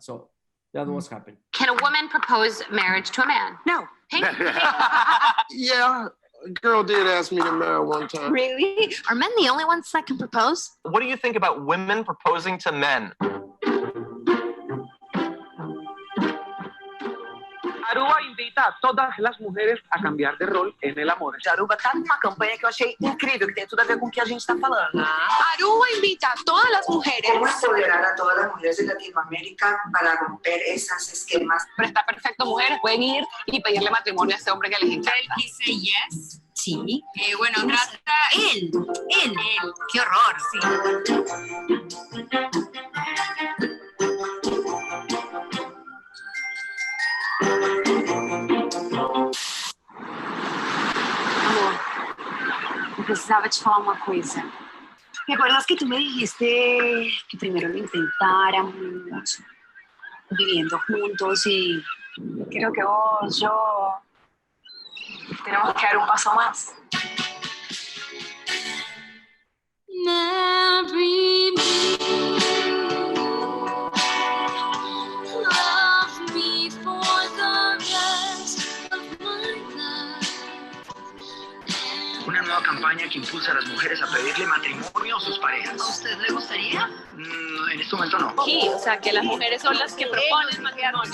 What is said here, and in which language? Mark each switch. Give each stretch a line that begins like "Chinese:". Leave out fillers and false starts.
English: So that was happening. Can a woman propose marriage to a man? No. Hey, Yeah, a girl did ask me to marry one time. really? Are men the only ones that can propose? What do you think about women proposing to men?
Spanish: Aruba invita a todas las mujeres a cambiar de rol en el amor.
Portuguese: Aruba tá numa campanha que eu achei incrível, que tem tudo a ver com o que a gente está falando.
Spanish: Aruba invita a todas las mujeres. ¿Cómo empoderar a todas las mujeres de Latinoamérica para romper esos esquemas? Pero está perfecto, mujeres pueden ir y pedirle matrimonio a ese hombre que les encanta. Él dice yes. Sí. Bueno, trata él. Qué horror. Sí.
Portuguese: Precisava te falar uma coisa.
Spanish: ¿Recuerdas que tú me dijiste que primero lo intentáramos, viviendo juntos y creo que vos, yo, tenemos que dar un paso más?
English: Marry me, love me for the rest of my life.
Spanish: Una nueva campaña que impulsa a las mujeres a pedirle matrimonio a sus parejas. ¿A usted le gustaría? En este momento no. Sí, o sea, que las mujeres son las que proponen matrimonio.